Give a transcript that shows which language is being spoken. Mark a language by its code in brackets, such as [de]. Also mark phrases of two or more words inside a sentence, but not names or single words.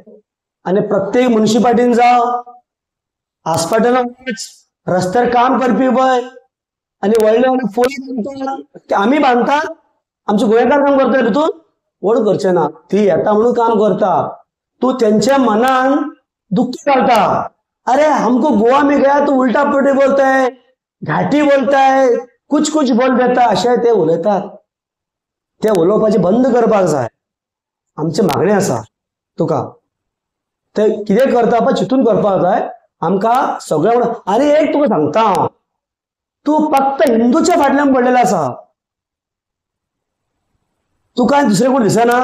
[kok] आनी प्रत्येक म्युनिसिपालिटीन जावं, हॉस्पिटलान रस्त्यार काम करपी पळय आनी व्हडले व्हडले पोली आमी बांदतात, आमचे गोंयकार काम करतले तितून वड करचे ना। ती येता म्हणून काम करता, तू तेंच्या मनान दुःख घालता। [hi] अरे हमको गोवा में गया तो उल्टा पुल्टी बोलता है, घाटी बोलता है, कुछ कुछ बोल देता, [kok] अशें ते उलयतात। ते उलोवपाचें बंद करपाक जाय। आमचे मागणी आसा तुका, ते कितें करता पळय चिंतून करपाक जाय। आमकां सगळें आनी एक तुका सांगता हांव, तूं फक्त हिंदूच्या फाटल्यान पडलेलो आसा, तुका दुसरें कोण दिसना।